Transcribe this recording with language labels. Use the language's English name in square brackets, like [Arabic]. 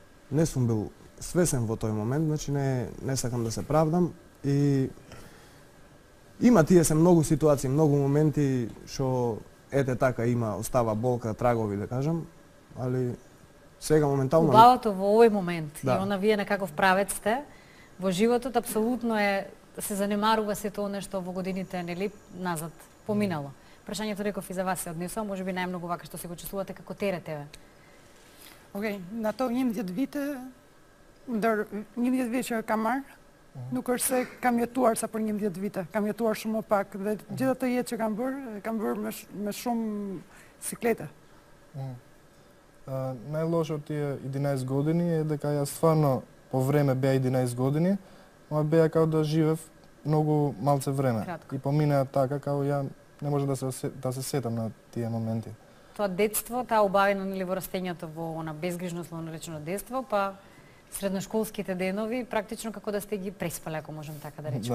[Macedonian] Не сум бил свесен во тој момент, значи не сакам да се правдам и има тие се многу ситуации, многу моменти што ете така има, остава болка, трагови да кажам, али сега моментално Убавото во овој момент Да. и она вие некаков правец сте во животот апсолутно е да се занемарува сето она што во годините нели назад поминало. Прашањето реков и за вас се однесува, можеби најмногу вака што се го чувствувате како терете ве. [Albanian] Okej, në ato 11 vite, ndër 11 vite që kam marrë, nuk është se kam jetuar sa për 11 vite, kam jetuar shumë më pak dhe gjithë ato jetë që kam bërë me shumë siklete. [Macedonian] Најлошо од тие 11 години е дека јас стварно по време беа 11 години, ама беа како да живеев многу малце време. Кратко. И поминаа така како ја не може да се сетам на тие моменти. Тоа детство, таа убавина нели во растењето во она безгрижносно наречено детство, па средношколските денови практично како да сте ги преспале, ако можам така да речем.